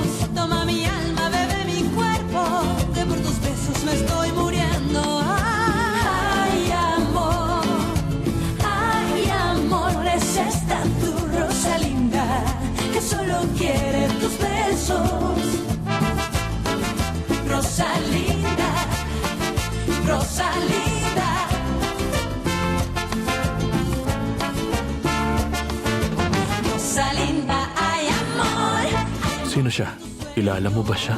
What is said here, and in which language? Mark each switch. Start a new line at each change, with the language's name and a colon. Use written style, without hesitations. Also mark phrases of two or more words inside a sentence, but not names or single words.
Spanish: Toma mi alma, bebe mi cuerpo, que por tus besos me estoy muriendo. Ay amor, es esta tu Rosalinda, que solo quiere tus besos. Rosalinda, Rosalinda. Rosalinda, ay amor.
Filipino: Sino siya? Kilala mo ba siya?